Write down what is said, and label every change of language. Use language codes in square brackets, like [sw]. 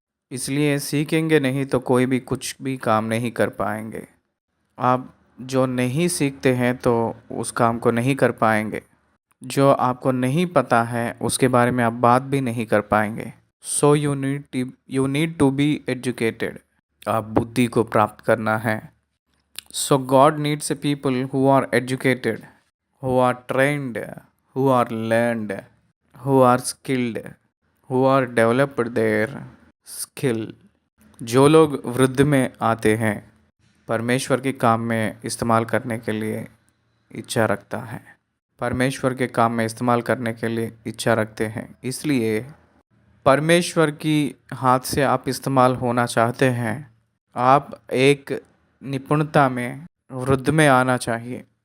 [hi] इसलिए सीखेंगे नहीं तो कोई भी कुछ भी काम नहीं कर पाएंगे। आप जो नहीं सीखते हैं तो उस काम को नहीं कर पाएंगे। जो आपको नहीं पता है उसके बारे में आप बात भी नहीं कर पाएंगे। [en] So you need to be educated. [hi] आप बुद्धि को प्राप्त करना है। [en] So God needs a people who are educated, who are trained, who are learned, who are skilled, who are developed their skill. [hi] जो लोग वृद्ध में आते हैं परमेश्वर के काम में इस्तेमाल करने के लिए इच्छा रखता है, परमेश्वर के काम में इस्तेमाल करने के लिए इच्छा रखते हैं, इसलिए परमेश्वर की हाथ से आप इस्तेमाल होना चाहते हैं, आप एक निपुणता में वृद्ध में आना चाहिए।